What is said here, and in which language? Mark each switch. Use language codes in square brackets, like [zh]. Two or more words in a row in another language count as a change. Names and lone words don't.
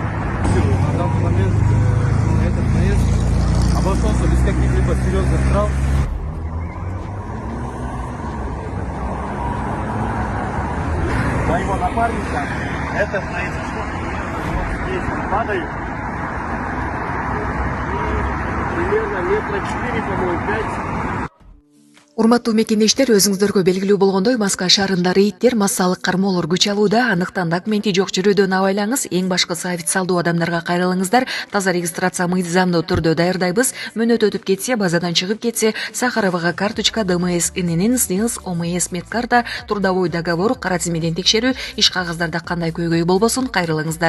[ru] На данный момент этот наезд обошелся без каких-либо серьезных травм. Моего напарника, это произошло, вот здесь падает, и примерно метра 4, по-моему, 5. [ky] Урматтуу мекендештер, өзүңүздөргө белгилүү болгондой Маска шаарында рейдтер, массалык кармоолор күч алууда. Андыктан документи жок жүрүүдөн абайлаңыз. Эң башкысы официалдуу адамдарга кайрылыңыздар. Таза регистрация мыйзамдуу түрдө даярдайбыз. Мөөнөт өтүп кетсе, базадан чыгып кетсе, Сахаровага карточка, ДМС, ИНН, СНИЛС, ОМС, медкарта, [ru] трудовой договор, [ky] кара тизмеден текшерүү, иш кагаздарда кандай көйгөй болбосун кайрылыңыздар.